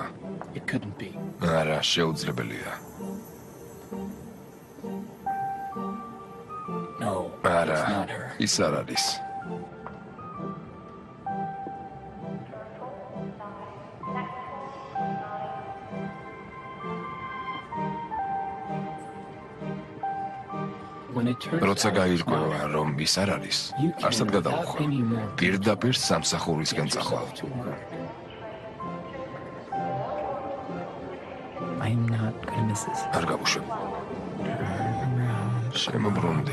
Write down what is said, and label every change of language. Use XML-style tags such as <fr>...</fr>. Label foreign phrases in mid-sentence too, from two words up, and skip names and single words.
<en>It couldn't be.</en> <ka>არა, შეუძლებელია.</ka> <en>No.</en> <ka>არა,</ka> <en>It's not her.</en> <ka>ის არ არის.</ka> <en>When it turns</en> <ka>როცა</ka> <en>out it's not</en> <ka>გაირკვევა</ka> <en>her,</en> <ka>რომ ის არ არის,</ka> <en>you can</en> <ka>არსად</ka> <en>without</en> <ka>გადავხვალ.</ka> <en>any more</en> <ka>პირდაპირ სამსახურისკენ</ka> <en>get</en> <ka>წახვალ.</ka> <en>yourself to work. I'm not gonna miss this.</en> <ka>არ გავუშვებ. შემოbrunდი.</ka>